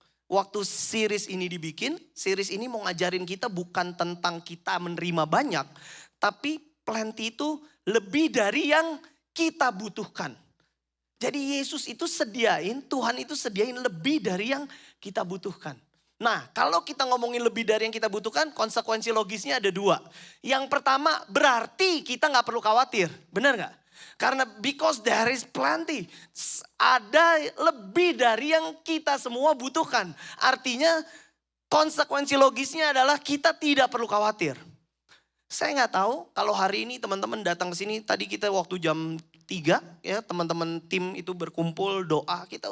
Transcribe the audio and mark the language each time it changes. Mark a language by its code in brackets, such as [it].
[id] Waktu series ini dibikin, series ini mau ngajarin kita bukan tentang kita menerima banyak, tapi plenty itu lebih dari yang kita butuhkan. Jadi Yesus itu Tuhan itu sediain lebih dari yang kita butuhkan. Nah, kalau kita ngomongin lebih dari yang kita butuhkan, konsekuensi logisnya ada 2. Yang pertama, berarti kita gak perlu khawatir. Benar gak? [en] Karena because there is plenty. [id] Ada lebih dari yang kita semua butuhkan. Artinya konsekuensi logisnya adalah kita tidak perlu khawatir. Saya gak tahu kalau hari ini teman-teman datang ke sini. Tadi kita waktu jam 3 ya, teman-teman tim itu berkumpul doa.